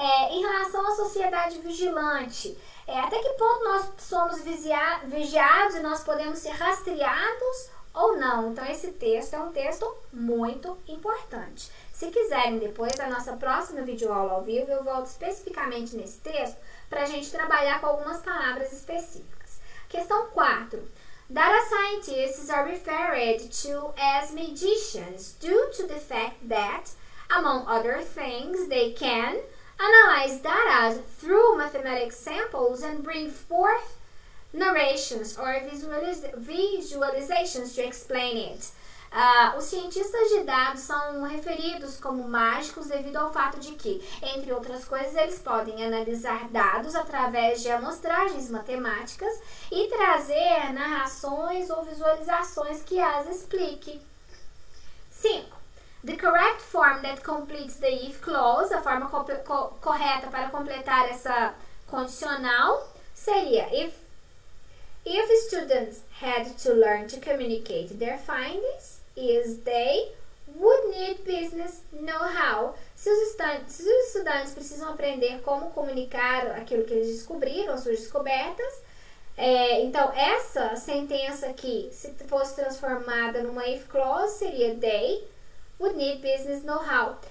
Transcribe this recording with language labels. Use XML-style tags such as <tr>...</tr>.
<pt>Em relação à sociedade vigilante, até que ponto nós somos vigiados e nós podemos ser rastreados ou não. Então, esse texto é um texto muito importante. Se quiserem depois, a nossa próxima videoaula ao vivo, eu volto especificamente nesse texto para a gente trabalhar com algumas palavras específicas. Questão 4.</pt> <en>Data scientists are referred to as magicians due to the fact that, among other things, they can analyze data through mathematical samples and bring forth narrations or visualizations to explain it.</en> <pt>Os cientistas de dados são referidos como mágicos devido ao fato de que, entre outras coisas, eles podem analisar dados através de amostragens matemáticas e trazer narrações ou visualizações que as expliquem. 5.</pt> <en>The correct form that completes the if clause,</en> <pt>a forma correta para completar essa condicional, seria</pt> <en>if students had to learn to communicate their findings, they would need business know-how.</en> <pt>Se os estudantes precisam aprender como comunicar aquilo que eles descobriram, suas descobertas, então essa sentença aqui, se fosse transformada numa if clause, seria</pt> <en>they would need business know-how.</en>